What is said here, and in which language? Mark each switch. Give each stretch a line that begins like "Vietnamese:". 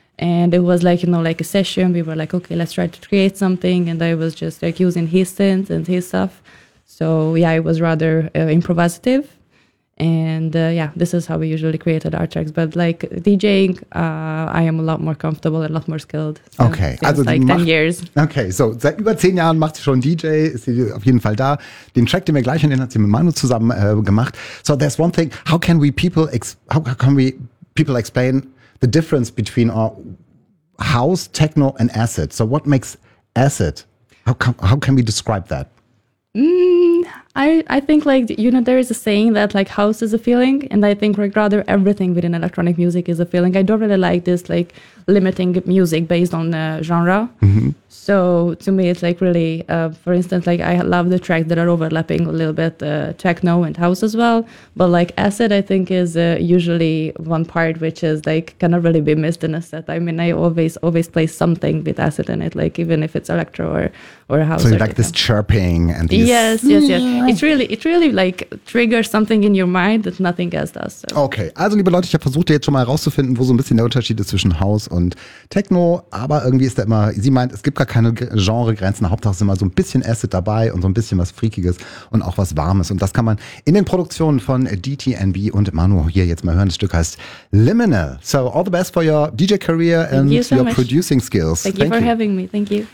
English: And it was like, you know, like a session. We were like, okay, let's try to create something. And I was just like using his synth and his stuff. So yeah, it was rather improvisative. And this is how we usually created our tracks. But like DJing, I am a lot more comfortable and a lot more skilled. So okay. Also like 10 years.
German: Okay, so seit über 10 Jahren macht sie schon DJ, ist sie auf jeden Fall da. Den Track, den wir gleich hören, hat sie mit Manu zusammen gemacht.
English: So there's one thing, how can we people explain the difference between our house, techno and acid? So what makes acid? How can we describe that? I think like, you know, there is a saying that like house is a feeling, and I think rather everything within electronic music is a feeling. I don't really like this like limiting music based on genre. Mm-hmm. So to me it's like really for instance, like I love the tracks that are overlapping a little bit techno and house as well, but like acid I think is usually one part which is like cannot really be missed in a set. I mean, I always play something with acid in it, like even if it's electro or house. So or you like this chirping and these yes. It really like triggers something in your mind that nothing else does. So.
German: Okay, also liebe Leute, ich habe versucht jetzt schon mal herauszufinden, wo so ein bisschen der Unterschied ist zwischen house und techno, aber irgendwie ist da immer, sie meint, es gibt gar keine Genregrenzen. Hauptsache ist immer so ein bisschen Acid dabei und so ein bisschen was Freakiges und auch was Warmes. Und das kann man in den Produktionen von DTNB und Manu hier jetzt mal hören. Das Stück heißt Liminal.
English: So all the best for your DJ career and you so your much. Producing skills. Thank you for having me. Thank you.